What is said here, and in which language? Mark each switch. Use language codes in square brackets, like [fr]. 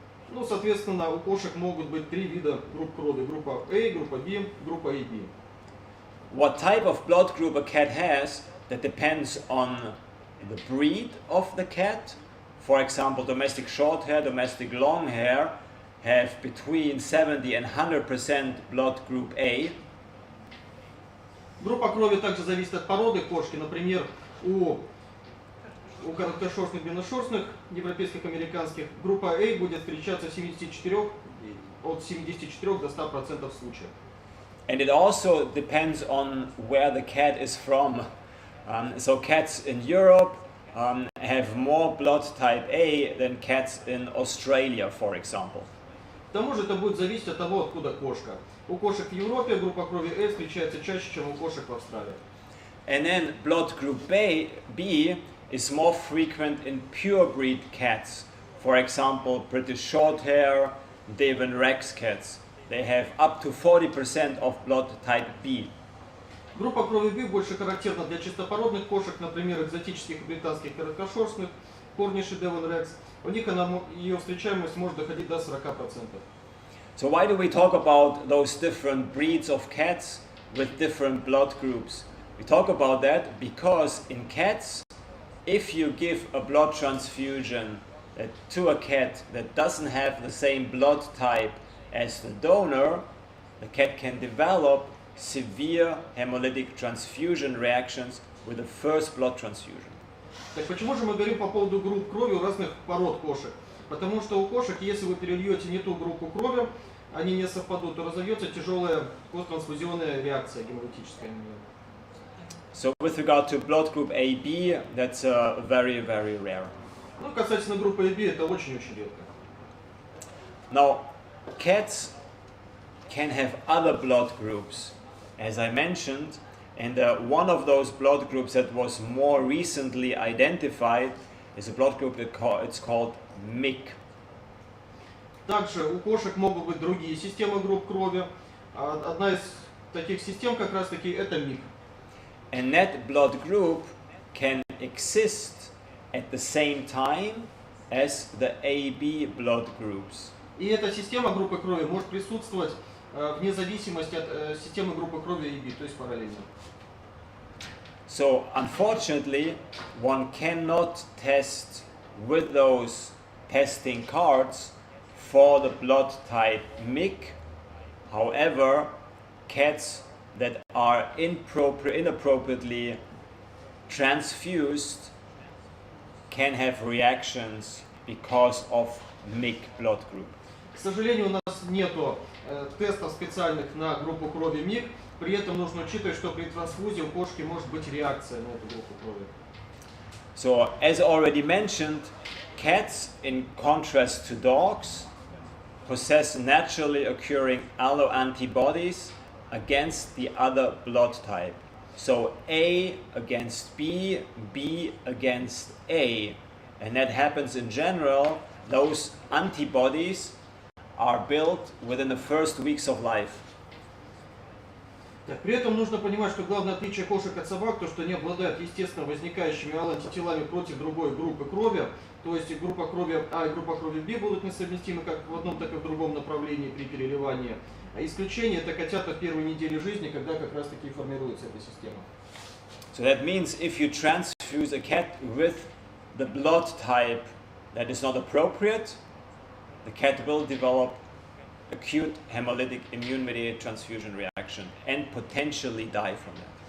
[ru] Ну, соответственно, у кошек могут быть три вида групп крови. Группа A, группа B, группа AB. [en] What type of blood group a cat has, that depends on the breed of the cat. For example, domestic short hair, domestic long hair have between 70 and 100% blood group A. [ru] Группа крови также зависит от породы кошки. Например, у короткошерстных, длинношерстных, европейских, американских, группа A будет встречаться от 74 до 100% случаев. [en] And it also depends on where the cat is from. So cats in Europe have more blood type A than cats in Australia, for example. [ru] К тому же это будет зависеть от того, откуда кошка. У кошек в Европе группа крови A встречается чаще, чем у кошек в Австралии. [en] And then blood group B is more frequent in purebred cats. For example, British Shorthair, Devon Rex cats. They have up to 40% of blood type B. [ru] Группа крови B больше характерна для чистопородных кошек, например, экзотических британских короткошерстных, Корниши, Devon Rex. У них ее встречаемость может доходить до 40%. [en] So why do we talk about those different breeds of cats with different blood groups? We talk about that because in cats, if you give a blood transfusion to a cat that doesn't have the same blood type as the donor, the cat can develop severe hemolytic transfusion reactions with the first blood transfusion. [ru] Так почему же мы говорим по поводу групп крови у разных пород кошек? Потому что у кошек, если вы перельете не ту группу крови, они не совпадут, то разовьется тяжелая посттрансфузионная реакция гемолитическая. [en] So with regard to blood group AB, that's very, very rare. [ru] Ну, касательно группы AB, это очень-очень редко. [en] Now, cats can have other blood groups, as I mentioned, and one of those blood groups that was more recently identified is a blood group it's called MIC. [ru] Также у кошек могут быть другие системы групп крови. Одна из таких систем как раз таки это МИК. [en] And that blood group can exist at the same time as the AB blood groups. [ru] И эта система группы крови может присутствовать вне зависимости от системы группы крови AB, то есть параллельно. [en] So unfortunately, one cannot test with those testing cards for the blood type MIC. However, cats that are inappropriately transfused can have reactions because of MIC blood group. [ru] К сожалению, у нас нету тестов специальных на группу крови МИГ, при этом нужно учитывать, что при трансфузии у кошки может быть реакция на эту группу крови. [en] So, as already mentioned, cats, in contrast to dogs, possess naturally occurring alloantibodies against the other blood type. So A against B, B against A. And that happens in general. Those antibodies are built within the first weeks of life. [ru] При этом нужно понимать, что главное отличие кошек от собак, то что они обладают естественно возникающими антителами против другой группы крови, то есть группа крови А и группа крови Б будут несовместимы как в одном, так и в другом направлении при переливании. А исключение это котята в первой неделе жизни, когда как раз таки формируется эта система. [en] So that means if you transfuse a cat with the blood type that is not appropriate, the cat will develop acute hemolytic immune-mediated transfusion reaction and potentially die from that.